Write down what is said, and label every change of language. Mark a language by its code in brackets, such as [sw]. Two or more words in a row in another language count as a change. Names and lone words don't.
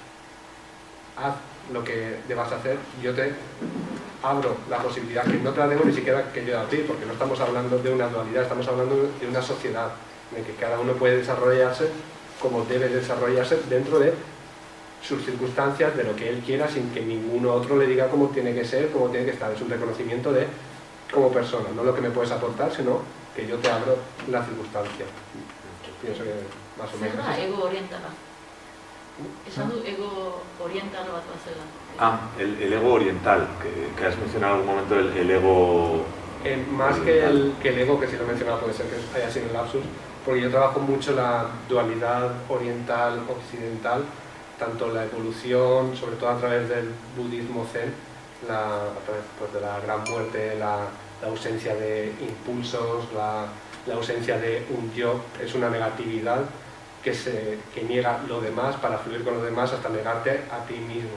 [es] haz lo que debas hacer, yo te abro la posibilidad, que no te la tengo ni siquiera que yo abrir, porque no estamos hablando de una dualidad, estamos hablando de una sociedad en la que cada uno puede desarrollarse como debe desarrollarse dentro de sus circunstancias, de lo que él quiera, sin que ninguno otro le diga cómo tiene que ser, cómo tiene que estar. Es un reconocimiento de como persona, no lo que me puedes aportar, sino que yo te abro la circunstancia. Pienso que más o menos. [eu] Zer da ego orientala? Esan du ego oriental bat bazela. [es] Ah, el ego oriental, que has mencionado en algún momento, el ego... Más que el ego, que si lo he mencionado puede ser que haya sido un lapsus, porque yo trabajo mucho la dualidad oriental-occidental, tanto la evolución, sobre todo a través del budismo zen, a través pues, de la gran muerte, la ausencia de impulsos, la ausencia de un yo, es una negatividad que niega lo demás para fluir con lo demás hasta negarte a ti mismo.